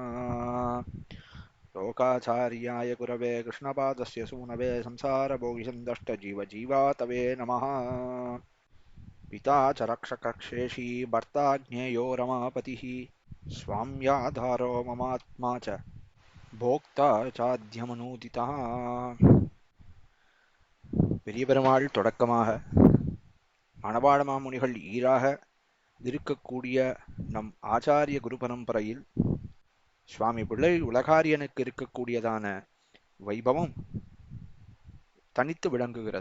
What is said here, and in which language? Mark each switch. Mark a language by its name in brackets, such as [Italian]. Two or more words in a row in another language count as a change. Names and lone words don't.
[Sanskrit] लोकाचार्याय गुरवे कृष्णपादस्य सूनवे संसारभोगिसन्दष्टजीवजीवातवे नमः। पिता च रक्षकक्षेषी भर्ता ज्ञेयो रमापतिः स्वाम्याधारो ममात्मा च भोक्ता सात्यमनूदिता. [Tamil] பெரிய பெருமாள் தொடக்கமாக மணவாள மாமுனிகள் ஈராக இருக்கக்கூடிய நம் ஆச்சாரிய குரு பரம்பரையில் சுவாமி பிள்ளை உலகாரியனுக்கு இருக்கக்கூடியதான வைபவம் தனித்து விளங்குகிறது.